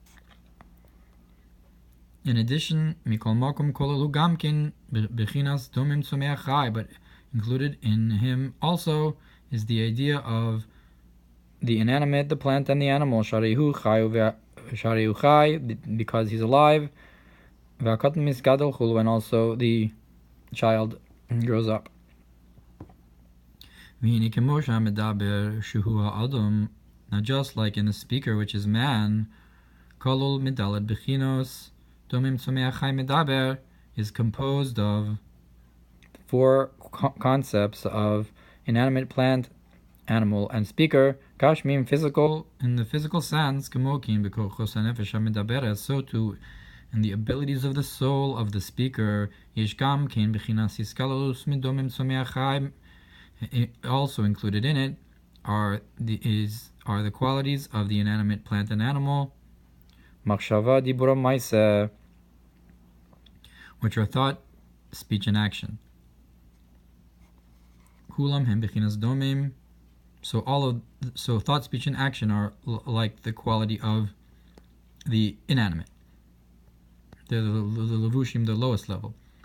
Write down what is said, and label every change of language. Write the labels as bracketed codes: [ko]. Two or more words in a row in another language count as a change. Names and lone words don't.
[en] In addition, but included in him also is the idea of the inanimate, the plant and the animal, because he's alive, and also the child grows up. Now, just like in the speaker, which is man, [he] כלול מד׳ בחינות דומם צומח חי מדבר, [en] is composed of four concepts of inanimate, plant, animal, and speaker. Kashmim, physical, in the physical sense, [he] כמו כן בכוחות הנפש המדברת, [en] so too in the abilities of the soul of the speaker. [he] יש גם כן בחינת השכלות מדומם צומח חי. [en] Also included in it are the qualities of the inanimate, plant, and animal, [he] מחשבה דיבור מעשה, [en] which are thought, speech, and action. [he] כולם הם בחינת דומם. [en] So thought, speech, and action are like the quality of the inanimate. They're the levushim, the lowest level.